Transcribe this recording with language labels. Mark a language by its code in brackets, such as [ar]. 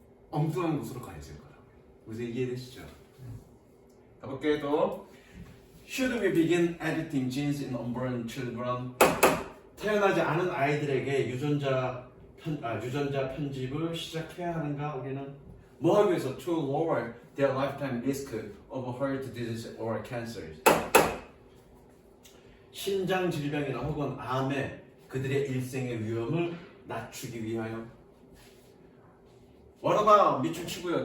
[ko] 엉뚱한 곳으로 가야 될 거라고요. 무슨 이해되시죠? 가볼게요. 또 [en] Should we begin editing genes in unborn children? [ko] 태어나지 않은 아이들에게 유전자 편집을 시작해야 하는가? 우리는 뭐 하기 위해서? [en] To lower their lifetime risk of heart disease or cancer. [ko] 심장 질병이나 혹은 암에 그들의 일생의 위험을 낮추기 위하여. [en] What about [ko] 밑줄 치고요.